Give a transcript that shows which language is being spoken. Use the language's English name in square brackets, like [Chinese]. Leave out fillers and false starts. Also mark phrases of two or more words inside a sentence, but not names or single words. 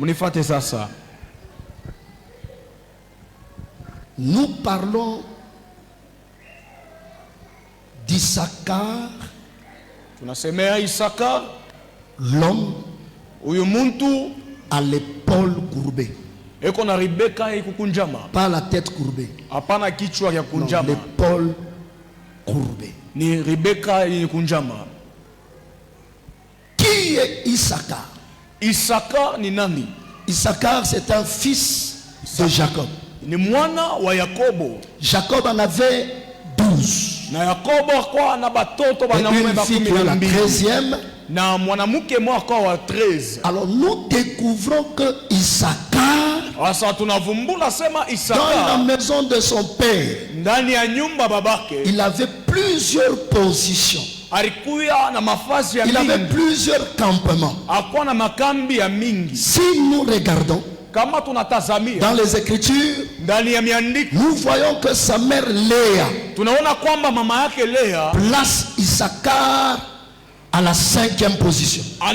[French] Nous parlons d'Issachar, l'homme à l'épaule courbée. Pas la tête courbée. Non, l'épaule courbée. Qui est Issachar? [Swahili] Issachar ni nani? [French] Issachar, c'est un fils de Jacob. Jacob en avait 12. Et une fille qui est la 13e. [Swahili] Na mwanamke mwaka wa 13. [French] Alors nous découvrons que Issachar, dans la maison de son père, il avait plusieurs positions. Il avait plusieurs campements. Si nous regardons dans les Écritures, nous voyons que sa mère Léa place Issachar à la 5e position.